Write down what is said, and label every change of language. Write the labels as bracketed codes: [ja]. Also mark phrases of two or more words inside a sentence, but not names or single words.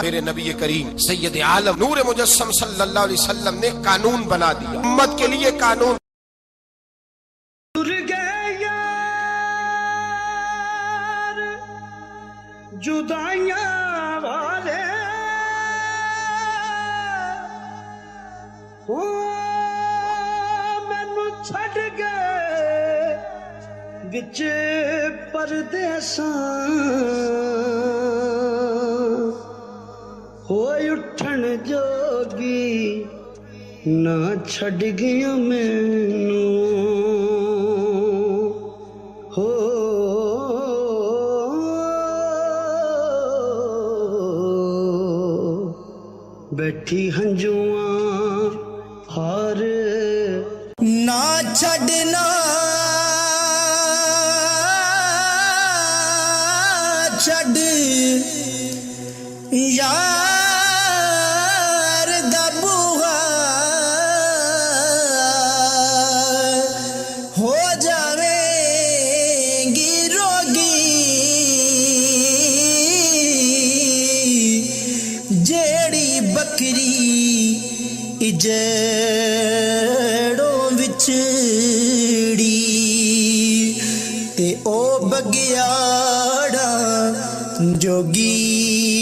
[ur] میرے نبی کریم سید عالم نور مجسم صلی اللہ علیہ وسلم نے قانون بنا دیا، امت کے لیے قانون۔ [pa] جدائیاں والے مینو چھڈ گئے وچ پردیساں، ہوئے اٹھن جوگی نہ چھڈ گیا مینو، ہو بیٹھی ہنجواں ہار نہ چھڈنا، چھڈ یار دا بوہا، ہو جاویں گی روگی جیڑی بکری جڑوں وچڑی تے او بگیاڑا جوگی